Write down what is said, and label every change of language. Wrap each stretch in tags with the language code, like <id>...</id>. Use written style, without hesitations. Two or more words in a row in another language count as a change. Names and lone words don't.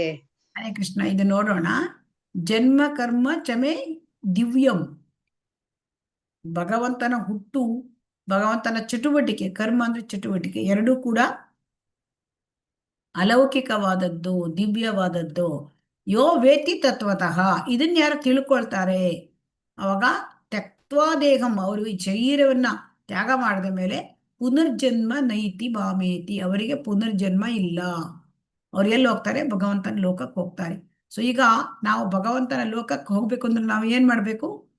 <kn>ಹರೇ ಕೃಷ್ಣ. ಇದು ನೋಡೋಣ.</kn> <sa>ಜನ್ಮ ಕರ್ಮ ಚಮೆ ದಿವ್ಯಂ,</sa> <kn>ಭಗವಂತನ ಹುಟ್ಟು, ಭಗವಂತನ ಚಟುವಟಿಕೆ, ಕರ್ಮ ಅಂದ್ರೆ ಚಟುವಟಿಕೆ, ಎರಡೂ ಕೂಡ ಅಲೌಕಿಕವಾದದ್ದು, ದಿವ್ಯವಾದದ್ದು.</kn> <sa>ಯೋ ವೇತಿ ತತ್ವತಃ,</sa> <kn>ಇದನ್ನ ಯಾರು ತಿಳ್ಕೊಳ್ತಾರೆ ಅವಾಗ</kn> <sa>ತ್ಯಕ್ತ್ವಾ ದೇಹಂ,</sa> <kn>ಅವರು ಈ ಶರೀರವನ್ನ ತ್ಯಾಗ ಮಾಡಿದ ಮೇಲೆ</kn> <sa>ಪುನರ್ಜನ್ಮ ನೈತಿ ಮಾಮೇತಿ,</sa> <kn>ಅವರಿಗೆ ಪುನರ್ಜನ್ಮ ಇಲ್ಲ. ಅವ್ರು ಎಲ್ಲಿ ಹೋಗ್ತಾರೆ? ಭಗವಂತನ ಲೋಕಕ್ಕೆ ಹೋಗ್ತಾರೆ. ಸೊ ಈಗ ನಾವು ಭಗವಂತನ ಲೋಕಕ್ಕೆ ಹೋಗ್ಬೇಕು ಅಂದ್ರೆ ನಾವು ಏನ್ ಮಾಡ್ಬೇಕು?</kn>